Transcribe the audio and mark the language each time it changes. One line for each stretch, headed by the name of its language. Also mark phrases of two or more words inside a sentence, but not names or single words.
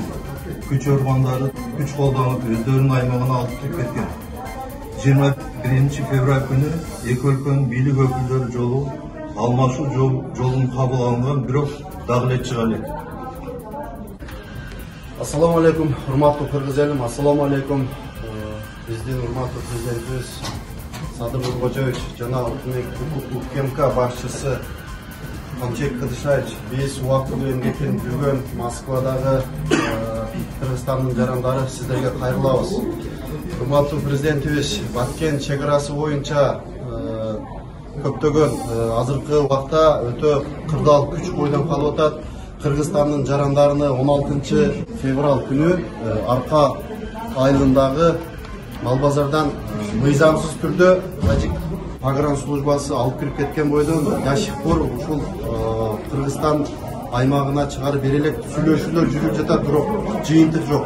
Kyrgyz: Күч органдары күч колдонуп өздөрүнүн аймагына алып кирип кеткен. 21 февраль күнү эки өлкөнүн бийлик өкүлдөрү жолу алмашуу жолун кабыл алынган, бирок дагы эле чыга элек.
Arabic: Assalamu alaikum,
Uzbek: hurmatli Qirg'iz elim.
Arabic: Assalamu alaikum.
Uzbek: Bizdin hurmatli prezidentimiz Sadir Nurxo'jayevich jana UKMK başçısı Hamchek Qadishayevich biz vaqt bilan kelib yurgan Moskvadagi Qirg'izistonning jarandari sizlarga qayrilamiz. Hurmatli prezidentimiz Batken chegarasi bo'yicha
Kyrgyz: көптөгөн азыркы убакта өтө кырдаал күч бойдон калып атат. Кыргызстандын жарандарыны 16 февраль күнү Арка айылындагы Малбазардан мыйзамсыз түрдө Тажик погранслужбасы алып кирип кеткен бойдон жашыктар ушул Кыргызстан аймагына чыгарып бере элек сүйлөшүүлөр жүрүп жатат, бирок жыйынтык жок.